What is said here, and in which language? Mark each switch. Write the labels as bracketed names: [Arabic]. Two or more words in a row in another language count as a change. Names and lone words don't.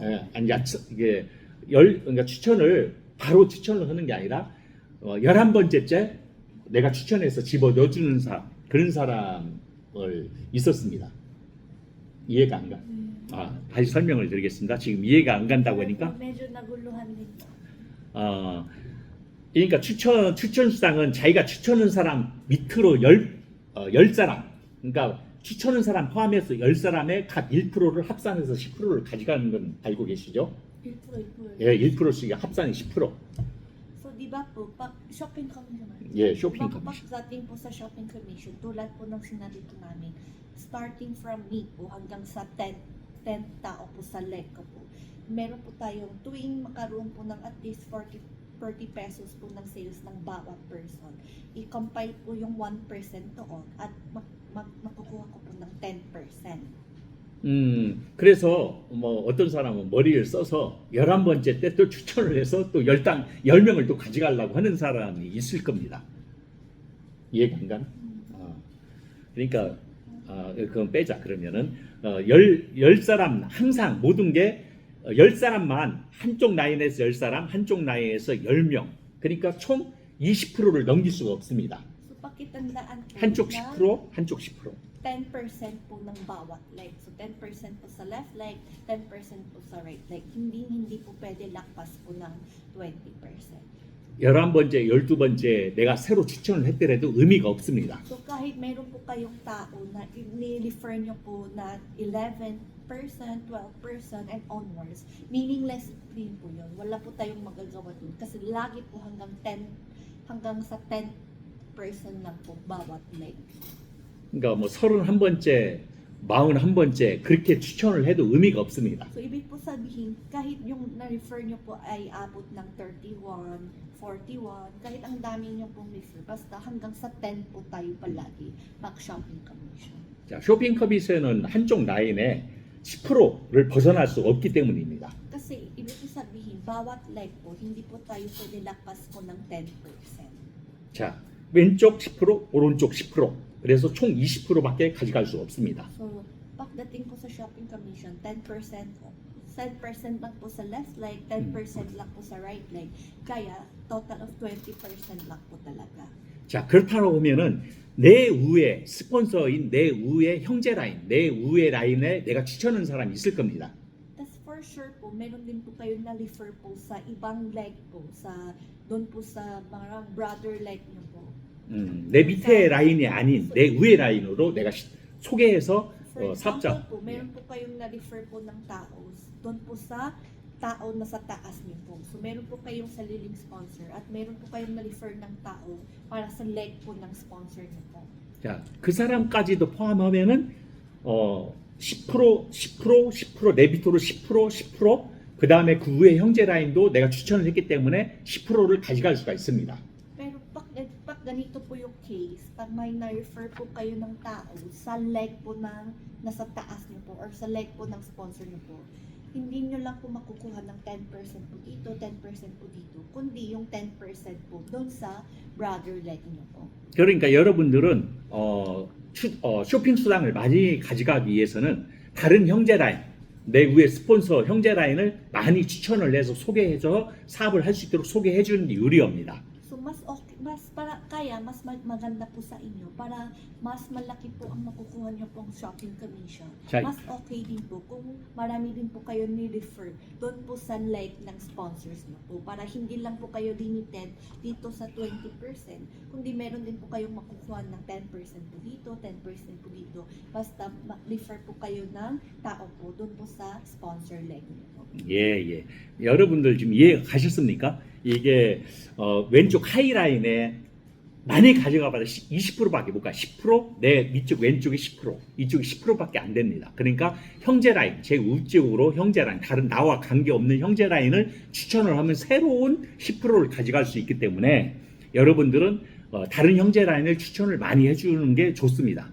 [Korean] 예, 아니 이게 그러니까 추천을 바로 추천을 하는 게 아니라 11번째째 내가 추천해서 집어넣어주는 사람, 그런 사람을 있었습니다. 이해가 안 가? 다시 설명을 드리겠습니다. 지금 이해가 안 간다고 하니까. [Filipino] medyo naguluhan din po. [Korean] 그러니까 추천 수당은 자기가 추천한 사람 밑으로 10사람, 그러니까 추천한 사람 포함해서 10사람의 각 1%를 합산해서 10%를 가져가는 건 알고 계시죠? 1%. 예, 1%씩 합산이 10%. [Filipino] So, di ba po, pag [English] shopping commission, [Korean] 예, 쇼핑 [Filipino] diba po [Korean] 커미션. [Filipino] pagdating po sa [English] shopping commission, [Filipino] tulad po ng sinabi po namin, [English] starting from me [Filipino] po hanggang sa 10 tao po sa leg ko po, meron po tayong tuwing makaroon po ng [English] at least 40 pesos [Filipino] po ng sales ng bawat person. I-compile po yung 1% doon at makukuha ko po ng 10%. [Korean] 그래서 뭐 어떤 사람은 머리를 써서 11번째 때 또 추천을 해서 또 10명을 또 가져가려고 하는 사람이 있을 겁니다. 이해가 안 가나? 그러니까 그건 빼자. 그러면은 10사람 항상 모든 게 10사람만 한쪽 라인에서 10사람, 한쪽 라인에서 10명. 그러니까 총 20%를 넘길 수가 없습니다. [Filipino] So pakitandaan po [Korean] 한쪽 [Filipino] na [Korean] 10%, 한쪽 10%. [Filipino] 10% po ng bawat leg. So 10% po sa [English] left leg, [Filipino] 10% po sa [English] right leg. [Filipino] Hindi po pwede lakpas po ng 20%. [Korean] 11번째, 12번째 내가 새로 추천을 했더라도 의미가 없습니다. [Filipino] So kahit meron po kayong tao na ni-refer nyo po na 11%, 12% [English] and onwards, [Filipino] meaningless din po yun. Wala po tayong magagawa dun kasi lagi po hanggang sa 10% lang po bawat leg. [Korean] 그러니까 뭐 31번째, 41번째 그렇게 추천을 해도 의미가 없습니다. [Filipino] So ibig po sabihin, kahit yung na-refer nyo po ay abot ng 31, 41, kahit ang dami nyo pong refer, basta hanggang sa 10 po tayo palagi mag- [English] shopping commission. [Korean] 자, 쇼핑 커밋에는 한쪽 라인에 10%를 벗어날 수 없기 때문입니다. [Filipino] Kasi ibig po sabihin, bawat leg po, hindi po tayo pwede lakas po ng 10%. [Korean] 자, 왼쪽 10%, 오른쪽 10%. 그래서 총 20%밖에 가져갈 수 없습니다. [Filipino] So, pagdating po sa [English] shopping commission, [Filipino] 10% lang po sa [English] left leg, [Filipino] 10% lang po sa [English] right leg. [Filipino] Kaya, [English] total of 20% [Filipino] lang po talaga. [Korean] 자, 그렇다고 보면은 내 우에 스폰서인 내 우에 형제 라인, 내 우에 라인에 내가 추천하는 사람이 있을 겁니다. [English] That's for sure [Filipino] po, meron din po kayo na-refer po sa ibang leg po, doon po sa mga [English] brother leg [Filipino] nyo po. [Korean] 내 밑에 라인이 아닌 내 위에 라인으로 내가 소개해서 [Filipino] For [Korean] 사업자. [Filipino] example po, meron po kayong na-refer po ng tao doon po sa tao na sa taas niyo po. So meron po kayong sariling sponsor at meron po kayong na-refer ng tao para sa leg po ng sponsor niyo po. [Korean] 자, 그 사람까지도 포함하면은 10%, 10%, 10%, 내 밑으로 10%, 10%, 그 다음에 그 위에 형제 라인도 내가 추천을 했기 때문에 10%를 가져갈 수가 있습니다. [Filipino] Pero pag ganito po yung case, pag may na-refer po kayo ng tao sa leg po ng nasa taas niyo po or sa leg po ng sponsor niyo po, hindi nyo lang po makukuha ng 10% po dito, 10% po dito, kundi yung 10% po doon sa [English] brother leg [Filipino] niyo po. [Korean] 그러니까 여러분들은 쇼핑 수당을 많이 가져가기 위해서는 다른 형제 라인, 내 위에 스폰서 형제 라인을 많이 추천을 해서 소개해서 사업을 할 수 있도록 소개해 주는 게 유리합니다. [Filipino] So mas maganda po sa inyo para mas malaki po ang makukuha niyo pong [English] shopping commission. [Filipino] Siya- Mas okay din po kung marami din po kayo ni-refer doon po sa leg ng sponsors niyo po para hindi lang po kayo limited dito sa 20%, kundi meron din po kayong makukuha ng 10% po dito, 10% po dito. Basta refer po kayo ng tao po doon po sa [English] sponsor leg [Filipino] niyo po. [Korean] 예. 여러분들 지금 이해 가셨습니까? 이게 왼쪽 하이라인에 많이 가져가 봐도 20%밖에 못 가. 10%, 내 밑쪽 왼쪽이 10%, 이쪽이 10%밖에 안 됩니다. 그러니까 형제 라인, 제 우쪽으로 형제 라인, 다른 나와 관계없는 형제 라인을 추천을 하면 새로운 10%를 가져갈 수 있기 때문에 여러분들은 다른 형제 라인을 추천을 많이 해주는 게 좋습니다.